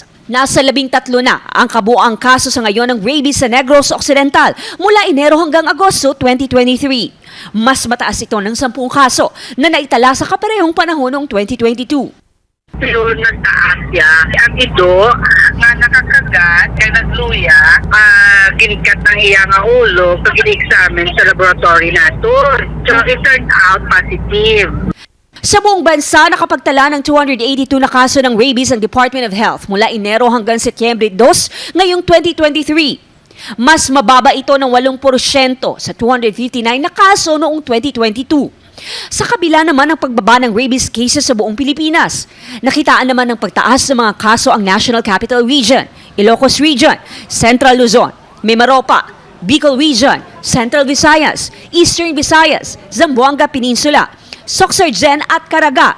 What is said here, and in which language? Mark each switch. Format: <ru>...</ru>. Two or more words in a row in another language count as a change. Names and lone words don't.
<tl>Nasa 13 na ang kabuuang kaso sa ngayon ng rabies sa Negros Occidental mula Enero hanggang Agosto 2023. Mas mataas ito ng 10 kaso na naitala sa kaparehong panahon noong 2022.</tl> <hil>Pero nagtaas siya. Ang ito, nga nakakagat, kaya nagluya, ginikat ng iya nga ulo, pag gini-examine sa laboratory nato.</hil> <en>So, it turned out positive.</en> <tl>Sa buong bansa, nakapagtala ng 282 na kaso ng rabies ang Department of Health mula Enero hanggang Setyembre 2 ngayong 2023. Mas mababa ito ng 8% sa 259 na kaso noong 2022. Sa kabila naman ng pagbaba ng</tl> <en>rabies cases</en> <tl>sa buong Pilipinas, nakitaan naman ng pagtaas sa mga kaso ang National Capital Region, Ilocos Region, Central Luzon, Mimaropa, Bicol Region, Central Visayas, Eastern Visayas, Zamboanga Peninsula, Sorsogon at Caraga.</tl>